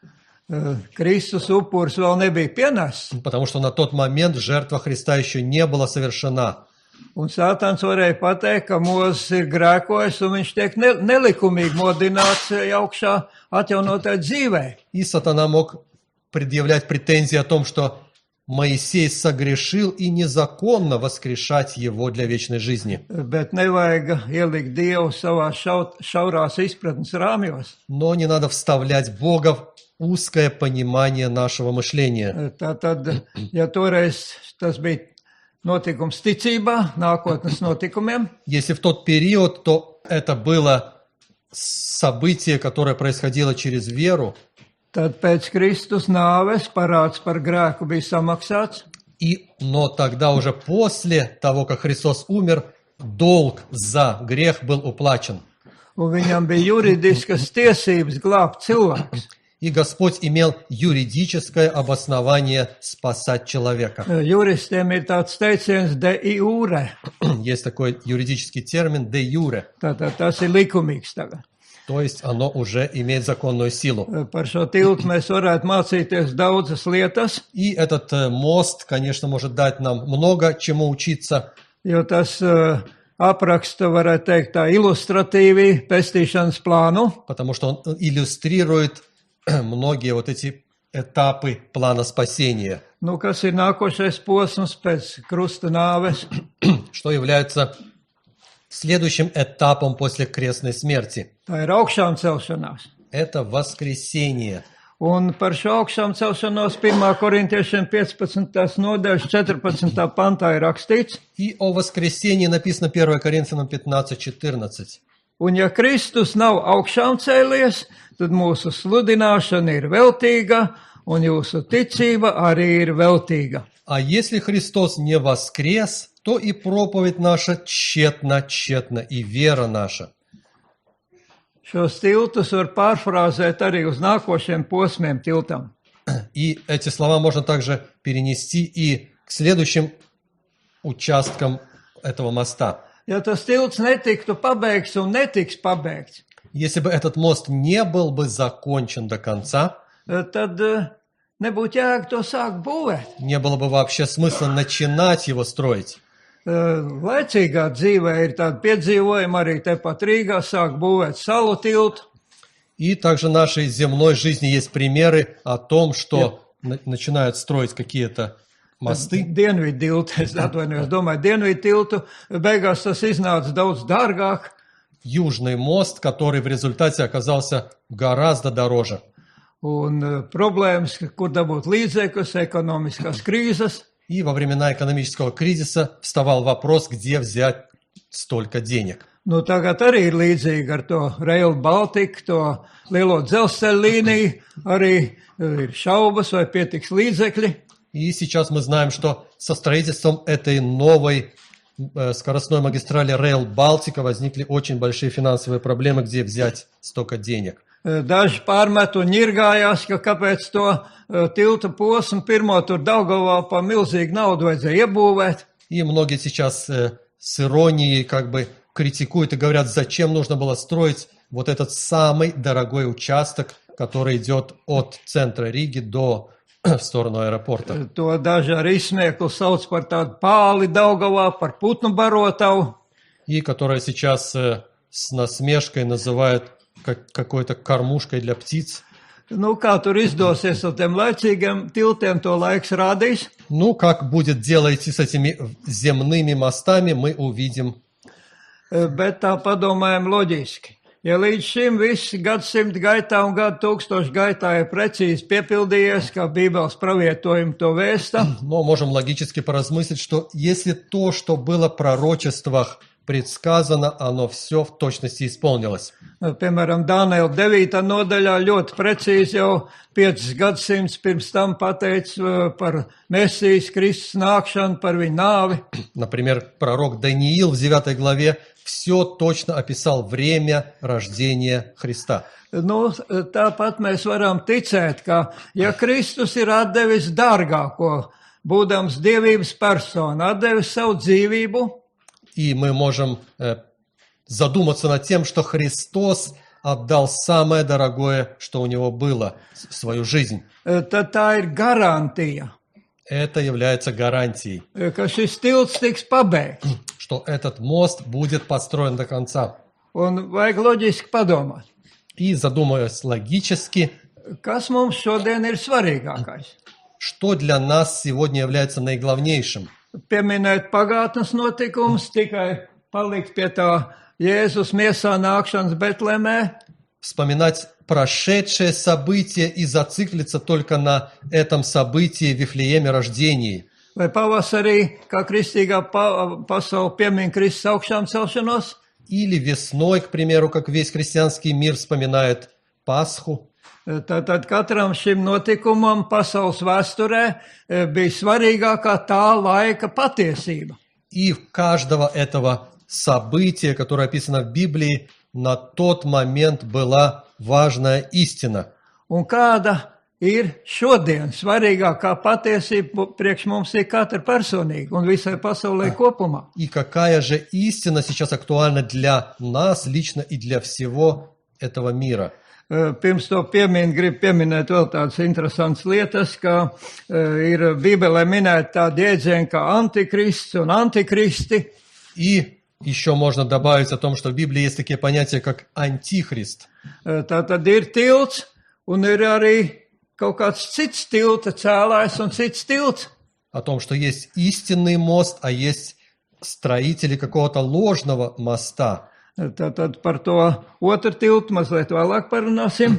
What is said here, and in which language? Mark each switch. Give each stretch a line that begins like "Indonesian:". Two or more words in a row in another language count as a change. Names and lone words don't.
Latvian: Kristus upuris vēl nebija pienests,
Russian: потому что на тот момент жертва Христа еще не была совершена.
Latvian: un Sātans varēja pateikt, ka Mūzes ir grēkojis, un viņš tiek nelikumīgi modināts augšā atjaunotai dzīvē.
Russian: И сатана мог предъявлять претензии о том, что Моисей согрешил и незаконно воскрешать его для вечной жизни.
Latvian: Bet nevajag ielikt Dievu savā šaurās izpratnes rāmjos.
Russian: Но не надо вставлять Бога в узкое понимание нашего мышления.
Latvian: Tātad, ja toreiz tas bija notikums ticībā, nākotnes notikumiem,
Russian: Если в тот период, то это было событие, которое происходило через веру,
Latvian: tad pēc Kristus nāves parāds par grēku bija samaksāts,
Russian: но тогда уже после того, как Христос умер, долг за грех был уплачен.
Latvian: un viņam bija juridiskas tiesības glābt cilvēkus.
Russian: И Господь имел юридическое обоснование спасать человека.
Latvian: Juristiem ir tāds teiciens
Latin: de iure,
Russian: Есть такой юридический термин
Latin: «de jure»,
Latvian: tātad tas ir likumīgs tagad.
Russian: то есть оно уже имеет законную силу.
Latvian: Par šo tiltu mēs varētu mācīties daudzas lietas,
Russian: И этот мост, конечно, может дать нам много чему учиться,
Latvian: jo tas apraksta, varētu teikt, tā ilustratīvi pestīšanas plānu.
Russian: потому что он иллюстрирует многие вот эти этапы плана спасения,
Latvian: Nu, kas ir nākošais posms pēc krusta nāves?
Russian: что является Следующим этапом после крестной смерти
Latvian: tā ir augšām celšanās.
Russian: это воскресение.
Latvian: Un par šo augšām celšanos 1. korintiešiem 15. nodaļas 14. pantā ir rakstīts,
Russian: И о воскресении написано 1 Коринфянам 15:14.
Latvian: un ja Kristus nav augšām cēlies, tad mūsu sludināšana ir veltīga, un jūsu ticība arī ir veltīga.
Russian: А если Христос не воскрес, то и проповедь наша тщетна, тщетна, и вера наша.
Latvian: Šos tiltus var pārfrāzēt arī uz nākošiem posmiem tiltam.
Russian: И эти слова можно также перенести и к следующим участкам этого моста.
Latvian: Ja tas tilts netiktu pabeigts un netiks pabeigts,
Russian: Если бы этот мост не был бы закончен до конца,
Latvian: tad nebūtu jēga to sākt būvēt.
Russian: не было бы вообще смысла начинать его строить.
Latvian: Laicīgā dzīvē ir tāda piedzīvojuma arī tepat Rīgā sāk būvēt salu tiltu.
Russian: И также в нашей земной жизни есть примеры о том, что начинают строить какие-то мосты.
Latvian: Dienvidu tiltu, es atvainojos, domāju, dienvidu tiltu, beigās tas iznāca daudz dārgāk.
Russian: Южный мост, который в результате оказался гораздо дороже.
Latvian: Un problēmas, kur dabūt līdzekļus, ekonomiskās krīzes.
Russian: И во времена экономического кризиса вставал вопрос, где взять столько денег.
Latvian: Nu, tagad arī ir līdzīgi ar to Rail Baltica, to lielo dzelzceļa līniju, arī ir šaubas, vai pietiks līdzekļi.
Russian: И сейчас мы знаем, что со строительством этой новой скоростной магистрали Rail Baltica возникли очень большие финансовые проблемы, где взять столько денег.
Latvian: Daži pārmet un ņirgājās, ka kāpēc to tilta posmu pirmo tur Daugavā pa milzīgu naudu vajadzēja iebūvēt.
Russian: И многие сейчас с иронией как бы критикуют и говорят, зачем нужно было строить вот этот самый дорогой участок, который идет от центра Риги до в сторону аэропорта.
Latvian: To daži ar izsmieklu sauc par tādu pāli Daugavā, par putnu barotavu.
Russian: И которая сейчас с насмешкой называют какой-то кормушкой для птиц.
Latvian: Nu, kā tur izdosies ar tiem laicīgiem tiltiem, to laiks rādīs.
Russian: Ну, как будет дело идти с этими земными мостами, мы увидим.
Latvian: Bet tā padomājam loģiski. Ja līdz šim viss gadsimta gaitā un gadu tūkstošu gaitā ir precīzi piepildījies, kā Bībeles pravietojumi to vēsta,
Russian: Но можем логически поразмыслить, что если то, что было в пророчествах предсказано, оно все в точности исполнилось.
Latvian: piemēram, Dāniela 9. nodaļā ļoti precīzi jau 5 gadsimts pirms tam pateica par Mesijas Kristus nākšanu, par viņu nāvi.
Russian: Например, пророк Даниил в 9 главе все точно описал время рождения Христа.
Latvian: Nu, tāpat mēs varam ticēt, ka ja Kristus ir atdevis dārgāko, būdams dievības persona, atdevis savu dzīvību,
Russian: И мы можем задуматься над тем, что Христос отдал самое дорогое, что у него было, свою жизнь.
Latvian: tad tā ir garantija,
Russian: Это является гарантией,
Latvian: ka šis tilts tiks pabeigts.
Russian: что этот мост будет построен до конца.
Latvian: Un vajag loģiski padomāt,
Russian: И задумываясь логически,
Latvian: kas mums šodien ir svarīgākais.
Russian: что для нас сегодня является наиглавнейшим.
Latvian: Pieminēt pagātnes notikumus, tikai palikt pie tā Jēzus miesā nākšanas Betlemē,
Russian: Вспоминать прошедшее событие и зациклиться только на этом событии в Вифлееме рождении.
Latvian: vai pavasarī, kā kristīgā pasaule piemin Kristus augšām celšanos,
Russian: Или весной, к примеру, как весь христианский мир вспоминает Пасху.
Latvian: Tātad katram šim notikumam pasaules vēsturē bija svarīgākā tā laika patiesība.
Russian: И в каждого этого события, которое описано в Библии, на тот момент была важная истина.
Latvian: Un kāda ir šodien svarīgākā patiesība priekš mums ir katra personīga un visai pasaulē kopumā.
Russian: И какая же истина сейчас актуальна для нас лично и для всего этого мира?
Latvian: Pirms to gribu pieminēt vēl tādas interesantas lietas, ka ir Bībelē minēta tāda jēdziena kā antikrists un antikristi.
Russian: И еще можно добавить о том, что в Библии есть такие понятия, как антихрист.
Latvian: Tātad ir tilts un ir arī kaut kāds cits tilta cēlājs un cits tilts.
Russian: О том, что есть истинный мост, а есть строители какого-то ложного моста.
Latvian: Tad par to otru tiltu mazliet vēlāk parunāsim.